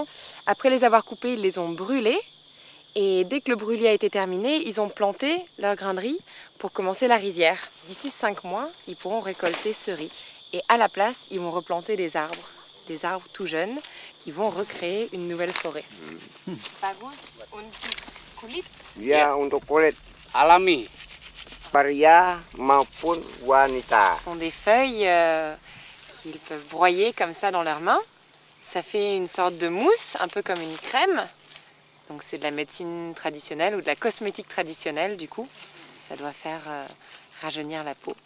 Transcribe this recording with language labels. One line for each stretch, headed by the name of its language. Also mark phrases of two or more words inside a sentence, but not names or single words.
French: Après les avoir coupés, ils les ont brûlés. Et dès que le brûlis a été terminé, ils ont planté leur grain de riz pour commencer la rizière. D'ici 5 mois, ils pourront récolter ce riz. Et à la place, ils vont replanter des arbres tout jeunes, qui vont recréer une nouvelle forêt.
Indonesian: Bagus untuk kulit. Ya, untuk kulit alami. pria maupun wanita.
French: Ce sont des feuilles qu'ils peuvent broyer comme ça dans leurs mains. Ça fait une sorte de mousse, un peu comme une crème. Donc c'est de la médecine traditionnelle ou de la cosmétique traditionnelle du coup. Ça doit faire rajeunir la peau.